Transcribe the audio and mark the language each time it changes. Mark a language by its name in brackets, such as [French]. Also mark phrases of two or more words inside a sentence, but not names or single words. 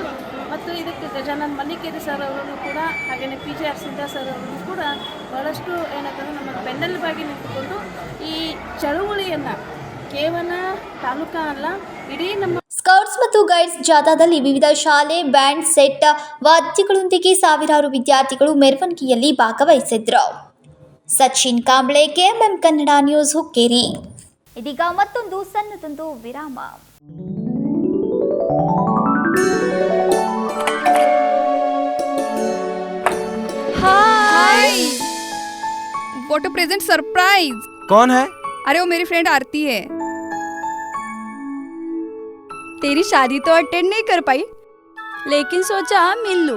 [Kannada] ಮತ್ತು ಇದಕ್ಕೆ ಗಜಾನನ್ ಮನ್ನಿಕೇರಿ ಸರ್ ಅವರನ್ನು ಕೂಡ ಹಾಗೆಯೇ PGR ಸಿಂಧಾ ಸರ್ ಅವರನ್ನು ಕೂಡ ಭಾಳಷ್ಟು ಏನಂತಂದರೆ ನಮ್ಮ ಬೆನ್ನೆಲುಬಾಗಿ ನಿಂತುಕೊಂಡು ಈ ಚಳುವಳಿಯನ್ನು ಕೇವಲ ತಾಲೂಕಾ ಅಲ್ಲ ಇಡೀ ನಮ್ಮ ಸ್ಕೌಟ್ಸ್ ಮತ್ತು ಗೈಡ್ಸ್ ಜಾಥಾದಲ್ಲಿ ವಿವಿಧ ಶಾಲೆ ಬ್ಯಾಂಡ್ ಸೆಟ್ ವಾದ್ಯಗಳೊಂದಿಗೆ ಸಾವಿರಾರು ವಿದ್ಯಾರ್ಥಿಗಳು ಮೆರವಣಿಗೆಯಲ್ಲಿ ಭಾಗವಹಿಸಿದ್ರು. ಸಚಿನ್ ಕಾಂಬ್ಳೆ, KMM ಕನ್ನಡ ನ್ಯೂಸ್, ಹುಕ್ಕೇರಿ. ಇದೀಗ ಮತ್ತೊಂದು ಸಣ್ಣದೊಂದು ವಿರಾಮ. [English] Hi what a present surprise. [Hindi] कौन है? अरे वो मेरी फ्रेंड आरती है। तेरी शादी तो अटेंड नहीं कर पाई, लेकिन सोचा मिल लूं।